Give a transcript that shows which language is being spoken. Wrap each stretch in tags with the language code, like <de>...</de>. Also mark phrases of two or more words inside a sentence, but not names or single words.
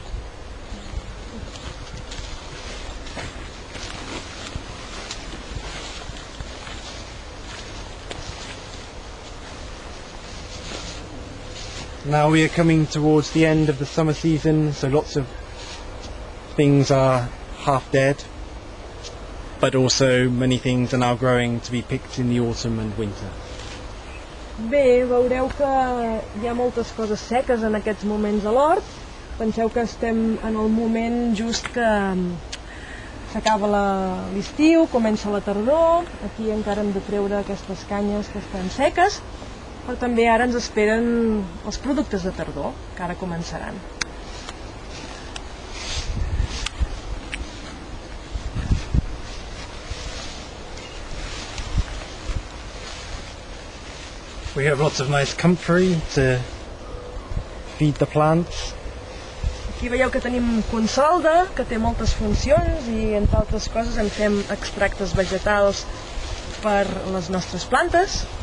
<en>Now we are coming towards the end of the summer season, so lots of things are half dead, but also many things are now growing to be picked in the autumn and winter.</en> <ca>Bé, veureu que hi ha moltes coses seques en aquests moments a l'hort. Penseu que estem en el moment just que s'acaba l'estiu, comença la tardor. Aquí encara hem de treure aquestes canyes que estan seques, però també ara ens esperen els productes de tardor, que ara començaran.</ca> <en>We have lots of nice comfrey to feed the plants.</en> <ca>Aquí veieu que tenim consolda, que té moltes funcions i, entre altres coses, en fem extractes vegetals per les nostres plantes.</ca>